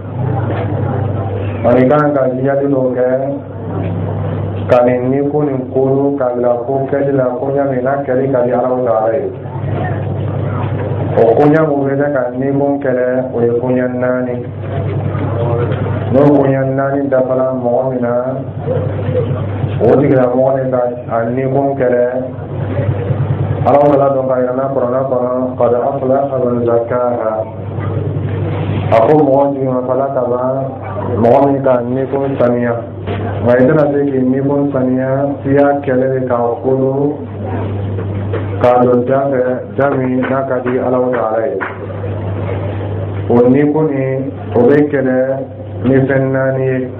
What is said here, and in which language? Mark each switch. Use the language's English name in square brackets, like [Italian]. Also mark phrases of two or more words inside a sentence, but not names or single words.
[Bambara] i kan ka jijali dɔw kɛ ka nin nikun ni kolo ka bila ko kɛli la ko ɲa min n'a kɛli ka di Alahu Taala ye o koɲa mun bɛ kɛ ka nikun kɛlɛ o ye koɲa 4 n'o koɲa 4 dafara mɔgɔ min na o tigilamɔgɔ de ka a nikun kɛlɛ Alahu Taala dɔn ka yir'an na Kuranɛ kɔnɔ [Arabic] قد أفلح من زكاها [Bambara] a ko mɔgɔ jiginmafala ka ban mɔgɔ min ka nikun saniya nka i tɛna se k'i nikun saniya f'i y'a kɛlɛ de k'a kolo k'a dɔn ja min n'a ka di Alahu Taala ye o nikun ni o bɛ kɛlɛ ni fɛn 4 ye